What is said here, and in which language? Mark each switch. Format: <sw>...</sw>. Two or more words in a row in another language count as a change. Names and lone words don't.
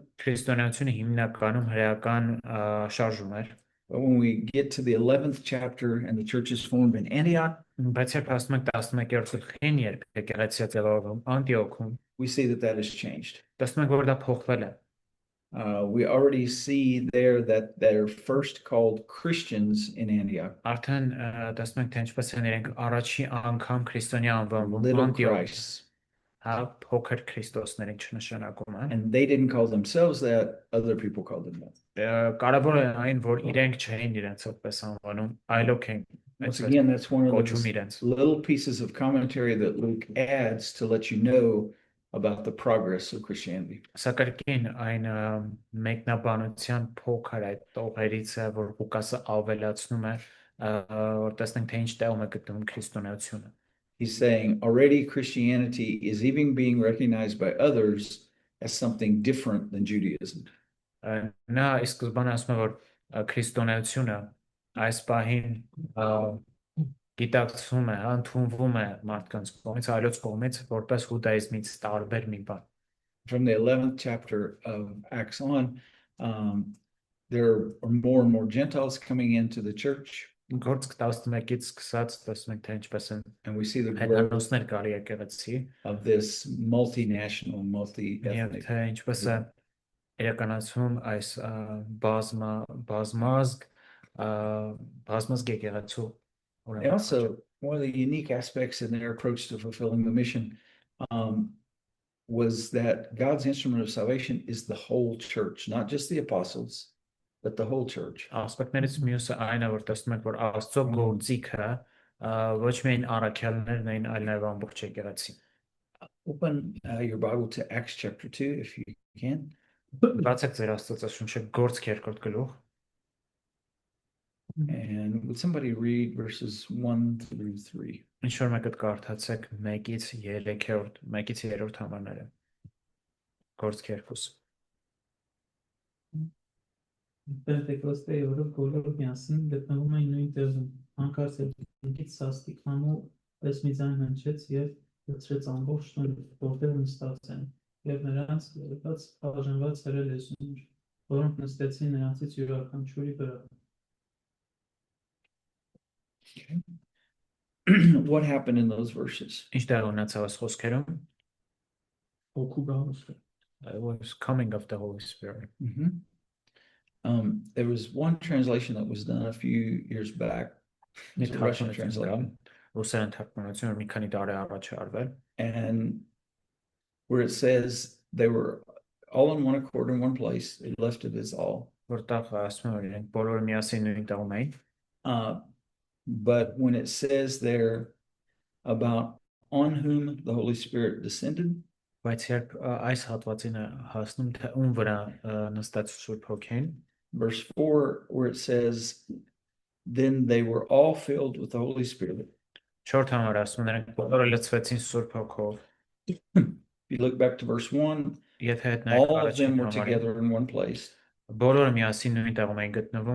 <hy>Քրիստոնեությունը հիմնականում հրեական շարժում էր։</hy> <en>But when we get to the 11th chapter and the church is formed in Antioch,</en> <hy>Բայց երբ հասնում ենք 11-րդ գլխին, երբ եկեղեցիա ձևավորվում Անտիոքում,</hy> <en>we see that has changed.</en> <hy>տեսնում ենք, որ դա փոխվել է։</hy> <en>We already see there that they're first called Christians in Antioch.</en> <hy>Արդեն տեսնում ենք, թե ինչպես են իրենք առաջի անգամ քրիստոնյա անվանվում</hy> <en>Little</en> <hy>Անտիոք։</hy> <en>Christ.</en> <hy>Փոքր Քրիստոսներ ինչ նշանակում է։</hy> <en>And they didn't call themselves that, other people called them that.</en> <hy>Կարևոր է այն, որ իրենք չէին իրենց այդպես անվանում, այլոք են</hy> <en>Once again, that's one of</en> <hy>կոչում</hy> <en>those</en> <hy>իրենց։</hy> <en>little pieces of commentary that Luke adds to let you know about the progress of Christianity.</en> <hy>Սակայն այն մեկնաբանության փոքր այդ տողերից է, որ Ղուկասը ավելացնում է, որ տեսնենք թե ինչ տեղում է գտնվում քրիստոնեությունը։</hy> <en>He's saying already Christianity is even being recognized by others as something different than Judaism.</en> <hy>Նա սկզբանե ասում է, որ քրիստոնեությունը այս պահին գիտակցվում է, ընդունվում է մարդկանց կողմից, այլոց կողմից, որպես հուդայիզմից տարբեր մի բան։</hy> <en>From the 11th chapter of Acts on, there are more and more Gentiles coming into the church.</en> <hy>Գործ 11-ից սկսած տեսնում ենք թե ինչպես են</hy> <en>And we see the growth</en> <hy>հետանոսներ գալի եկեղեցի</hy> <en>of this multinational,</en> <hy>եւ</hy> <en>multi-ethnic.</en> <hy>թե ինչպես է իրականացում այս բազմազգ եկեղեցու</hy> <en>And also, one of the unique aspects in their approach to fulfilling the mission was that God's instrument of salvation is the whole church, not just the apostles, but the whole church.</en> <hy>Ասպեկտներից մյուսը այն է, որ տեսնում ենք, որ Աստծո գործիքը ոչ միայն առաքյալներն են, այլ նաև ամբողջ եկեղեցին։</hy> <en>Open your Bible to Acts chapter 2 if you can.</en> <hy>Բացեք ձեր Աստվածաշունչը Գործք 2-րդ գլուխ։</hy> <en>And would somebody read verses 1 through 3?</en> <hy>Ինչ որ մեկը կարդացեք 1-ից 3-րդ համարները։ գործքերփուս։ Պենտեկոստեի օրը բոլորը միասին գտնվում էին նույն տեղում, հանկարծ երկնքից սաստիկ համու պես մի ձայն հնչեց և լցրեց ամբողջ տունը, որտեղ նստած են, և նրանց ելված բաժանված հրել լեզուներ, որոնք նստեցին նրանցից յուրաքանչյուրի վրա։</hy> <en>What happened in those verses?</en> <hy>Ինչ տեղ ունեցավ այս խոսքերում? Հոգու գալուստը։</hy> <en>It was coming of the Holy Spirit. Mhm. There was one translation that was done a few years back. It's a Russian translation.</en> <hy>Ռուսերեն թարգմանություն մի քանի տարի առաջ է արվել,</hy> <en>And where it says they were all in one accord in one place, they left it as all.</en> <hy>որտեղ ասում են իրենք բոլորը միասին նույն տեղում էին,</hy> <en>But when it says there about on whom the Holy Spirit descended,</en> <hy>բայց երբ այս հատվածին է հասնում թե ում վրա նստած Սուրբ Հոգին,</hy> <en>verse 4, where it says, then they were all filled with the Holy Spirit.</en> <hy>4 համար ասում են նրանք բոլորը լցվեցին Սուրբ Հոգով։</hy> <en>If you look back to verse 1,</en> <hy>Եթե հետնայք</hy> <en>all of them</en> <hy>առաջին</hy> <en>were</en> <hy>համարին,</hy> <en>together in one place.</en> <hy>բոլորը միասին նույն տեղում էին գտնվում,</hy>